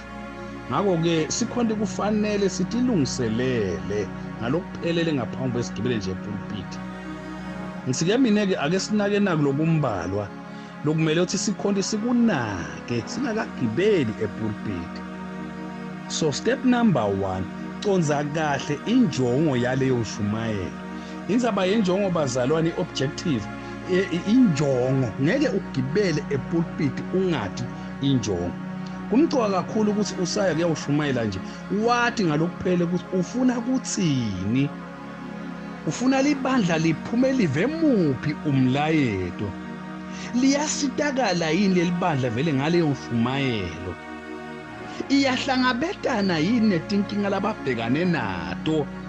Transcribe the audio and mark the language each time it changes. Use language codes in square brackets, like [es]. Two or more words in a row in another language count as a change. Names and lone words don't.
[ss] Ngakho-ke sikhonde kufanele sitilungiselele ngalokuphelele ngaphambi kwesigibele nje epulpiti. Ngisike mina-ke ake sinake naku lokumbalwa lokumele ukuthi sikhonde sikunake singakagibeli epulpiti. [en] So step number 1, [ss] conza kahle injongo yaleyo shumayela. Indzaba yenjongo bazalwane objective injongo ngeke ugibele epulpiti ungathi injongo. Kumcoka kakhulu ukuthi usaya kuyawushumayela nje wathi ngalokuphele ukuthi ufuna kuthini, ufuna libandla liphume live muphi umlayeto, liyasitakala yini lelibandla vele ngaleyo shumayelo, iyahlangabetana yini netinkinga lababhekane nato.